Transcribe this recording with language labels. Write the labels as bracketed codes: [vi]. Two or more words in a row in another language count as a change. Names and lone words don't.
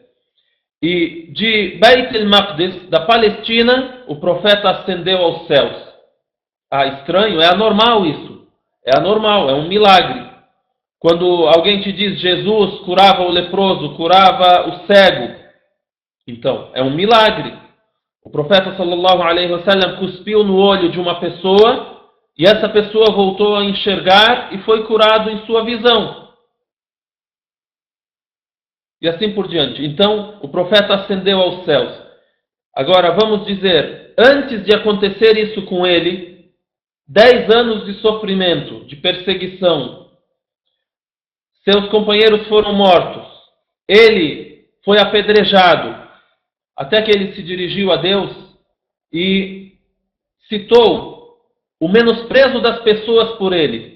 [pt] E de Beit el-Maqdis, da Palestina, o profeta ascendeu aos céus. Ah, estranho, é anormal isso. É anormal, é um milagre. Quando alguém te diz Jesus curava o leproso, curava o cego, então é um milagre. O profeta [ar] صلى الله عليه وسلم [pt] cuspiu no olho de uma pessoa e essa pessoa voltou a enxergar e foi curado em sua visão. E assim por diante. Então, o profeta ascendeu aos céus. Agora, vamos dizer, antes de acontecer isso com ele, 10 anos de sofrimento, de perseguição, seus companheiros foram mortos, ele foi apedrejado, até que ele se dirigiu a Deus e citou o menosprezo das pessoas por ele.